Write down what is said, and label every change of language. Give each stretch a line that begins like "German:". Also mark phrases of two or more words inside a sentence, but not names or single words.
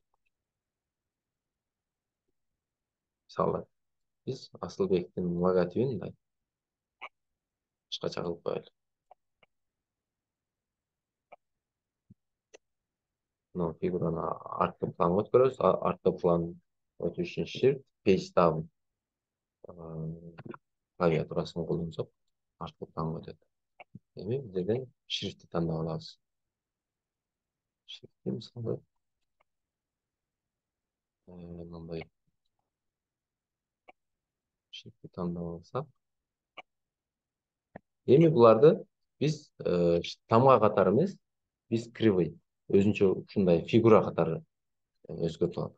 Kyrgyz: Мисалы, биз Асылбектин логотипин мындай башкача кылып коелу. Мына фигураны арткы планга өткөрөбүз. Арткы план өтүш үчүн
English: shift, page down
Kyrgyz: клавиатурасын колдонсок, арткы планга өтөт. Эми бул жерден шрифтти тандап алабыз. Шрифтти мисалы мындай шрифтти тандап алсак, эми буларды биз тамга катары эмес, биз кривый, өзүнчө ушундай фигура катары өзгөртүп алат.